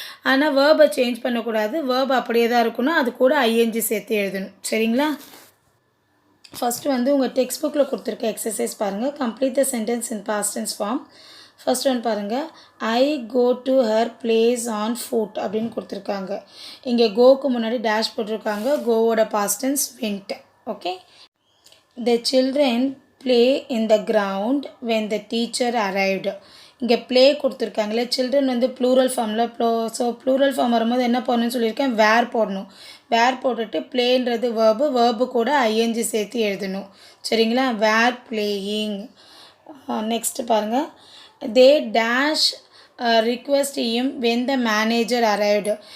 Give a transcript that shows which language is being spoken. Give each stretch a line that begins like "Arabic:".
Tamil: ஆனால் வேர்பை சேஞ்ச் பண்ணக்கூடாது, வேர்ப் அப்படியே தான் இருக்கணும், அது கூட ஐஎன்ஜி சேர்த்து எழுதணும். சரிங்களா. ஃபஸ்ட்டு வந்து உங்கள் டெக்ஸ்ட் புக்கில் கொடுத்துருக்க எக்ஸசைஸ் பாருங்கள்.
English: Complete the sentence in past tense form.
Tamil: First one பாருங்கள்.
English: I go to her place on foot
Tamil: அப்படின்னு கொடுத்துருக்காங்க. இங்கே கோக்கு முன்னாடி டேஷ் போட்டிருக்காங்க. கோவோட past tense went. Okay.
English: The children play in the ground when the teacher arrived.
Tamil: இங்கே play கொடுத்துருக்காங்களே. Children வந்து plural ஃபார்மில் so plural form வரும்போது என்ன போடணும்னு சொல்லியிருக்கேன், வேர் போடணும். வேர் போட்டுட்டு ப்ளேன்றது வேர்பு கூட ஐஎன்ஜி சேர்த்து எழுதணும். சரிங்களா?
English: Were playing.
Tamil: நெக்ஸ்ட்டு பாருங்கள்.
English: They dash request him when the manager arrived.